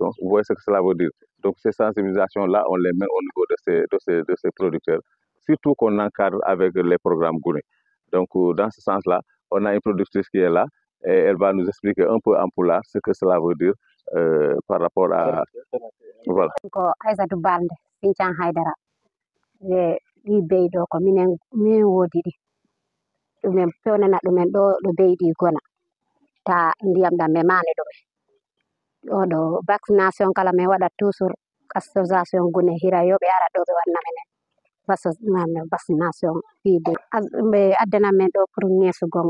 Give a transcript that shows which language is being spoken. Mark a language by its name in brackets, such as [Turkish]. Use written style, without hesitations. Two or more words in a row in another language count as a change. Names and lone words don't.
[French] Vous voyez ce que cela veut dire. Donc, ces sensibilisations-là, on les met au niveau de ces producteurs, surtout qu'on encadre avec les programmes Gouné. Donc, dans ce sens-là, on a une productrice qui est là et elle va nous expliquer un peu en pulaar ce que cela veut dire par rapport à... Voilà. [Fula] Ko Aïssatou Balde Sinthiang Haydara ɗi beyɗo ko min woodi ɗi ɗumen fewnana ɗumen ɗo beyɗi gona ta ndiyam ɗam ɓe maani ɗumen ɗo vaccination kala min waɗat toujours association Gouné hira yo ɓe ara ɗo ɓe wanna menen vaccination fiide ɓe addana men ɗo pour ñeesugon